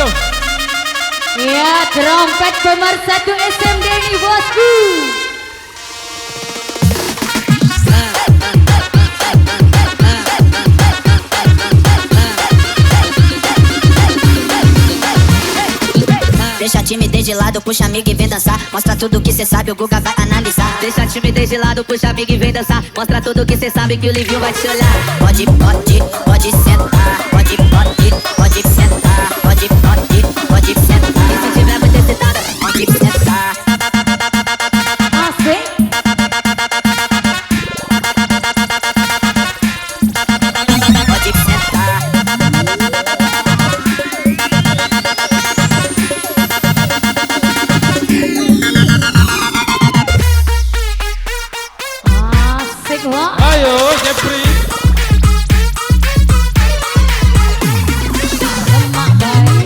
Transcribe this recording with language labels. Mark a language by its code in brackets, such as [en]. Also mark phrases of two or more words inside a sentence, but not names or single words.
[id] Ya, trompet pemersatu SMD ini bosku. [pt] Deixa a timidez de lado, puxa amigo e vem dançar. Mostra tudo que cê sabe, o Guga vai analisar. Deixa a timidez de lado, puxa amigo e vem dançar. Mostra tudo que cê sabe, que o Livinho vai te olhar. Pode, pode, pode sentar. Pode, pode, pode sentar. Pode, pode, pode sentar. E se tiver muito excitada, pode sentar. [id] Asik. [pt] Pode sentar. [id] Asik loh. Ayo Jeffrey. Lemak baik.